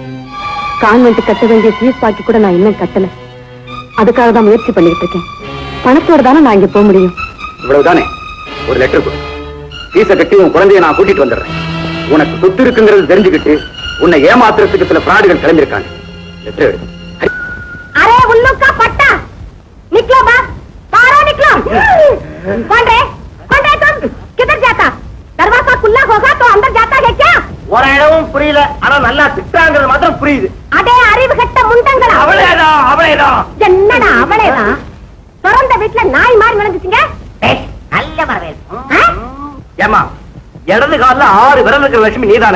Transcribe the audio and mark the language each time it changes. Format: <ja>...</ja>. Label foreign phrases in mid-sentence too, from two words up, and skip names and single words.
<ta>கான்வென்ட் கட்ட வேண்டிய ஃபீஸ் பாக்கி கூட நான் இன்னும் கட்டல. அதுக்காக தான் முயற்சி பண்ணிட்டு இருக்கேன். பணத்தோட தானே நான் இங்க போக முடியும். இவ்வளவுதானே? ஒரு லெட்டர் கொடு. ஃபீஸை கட்டி உன் குழந்தைய நான் கூட்டிட்டு வந்துடுறேன். உனக்கு சொத்து இருக்குங்கிறது தெரிஞ்சுக்கிட்டு உன்னை ஏமாத்துறதுக்கு சில பிராடுகள் கிளம்பியிருக்காங்க. லெட்டர் எடு.</ta> <hi>अरे उल्लू का पट्टा निकलो बाप, बाहर निकलो। कौन रे तुम? किधर जाता? दरवाजा खुला होगा तो अंदर जाता है क्या?</hi> <ta>ஒரு இடமும் புரியல, ஆனா நல்லா திட்டாங்கிறது மாத்திரம் புரியுது. அடே அறிவு கட்ட முண்டங்களா, அவளேதான். என்னடா அவளேதான்? திறந்த வீட்டுல நாய் மாதிரி விளங்குச்சுங்க. நல்ல வரவேற்பு. ஏமா, இடது கால்ல 6 விரல் இருக்கிற லட்சுமி நீதானே?</ta>